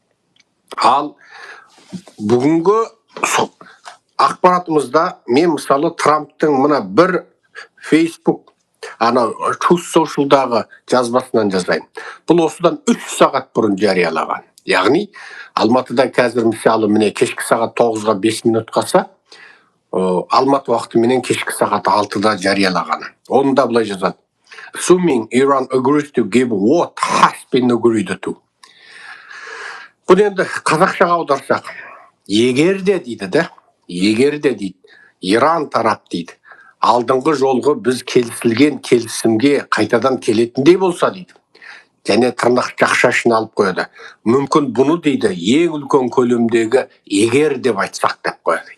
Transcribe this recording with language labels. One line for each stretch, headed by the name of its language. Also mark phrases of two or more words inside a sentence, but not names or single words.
Kazakh: Ал бүгінгі ақпаратымызда мен мысалы Трамптың мына бір Facebook Truth Social'дағы жазбасынан жазайын. Бұл осыдан 3 сағат бұрын жариялаған. Яғни Алматыда қазір мысалы міне кешкі сағат 9-ға 5 минут қалса, Алматы уақытыменен кешкі сағат 6-да жариялағаны. Онда былай жазады.
English: Assuming Iran agrees to give what has been agreed to.
Kazakh: Бұл енді қазақшаға аударсақ, егер де дейді, Иран тарап дейді, алдыңғы жолғы біз келісілген келісімге қайтадан келетіндей болса дейді. Және тырнақ жақшашын алып қояды. Мүмкін бұны дейді ең үлкен көлемдегі егер деп айтсақ деп қояды.